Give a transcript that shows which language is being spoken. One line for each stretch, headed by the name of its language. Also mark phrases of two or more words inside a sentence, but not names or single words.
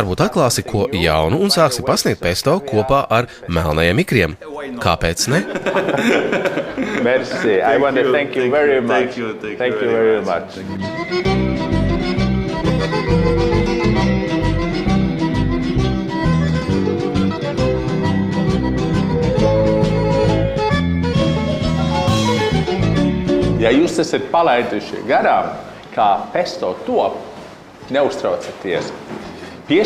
Latvian: Varbūt atklāsi ko jaunu un sāksi pasniegt pesto kopā ar melnajiem ikriem. Kāpēc ne? Merci.
English: I want to thank you very much. Thank you very very much.
Latvian: Ja jūs esat palaiduši garām, kā pesto top, neuztraucaties.